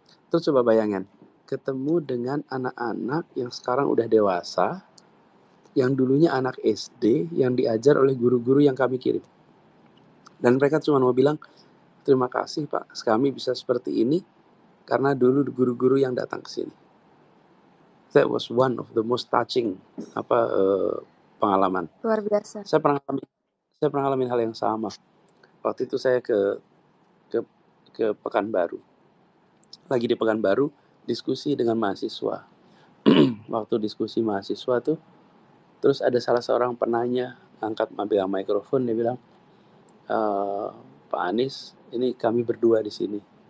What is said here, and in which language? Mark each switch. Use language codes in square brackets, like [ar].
[id] Terus coba bayangin, ketemu dengan anak-anak yang sekarang udah dewasa, yang dulunya anak SD, yang diajar oleh guru-guru yang kami kirim. Dan mereka cuma mau bilang, terima kasih Pak, kami bisa seperti ini karena dulu guru-guru yang datang ke sini. [en] That was one of the most touching pengalaman. [id] Luar biasa. Saya pernah ngalamin hal yang sama. Waktu itu saya ke Pekanbaru. Lagi di Pekanbaru, diskusi dengan mahasiswa. Waktu diskusi mahasiswa tuh, terus ada salah seorang penanya angkat ambil mikrofon, dia bilang, Pak Anies, ini kami berdua di sini.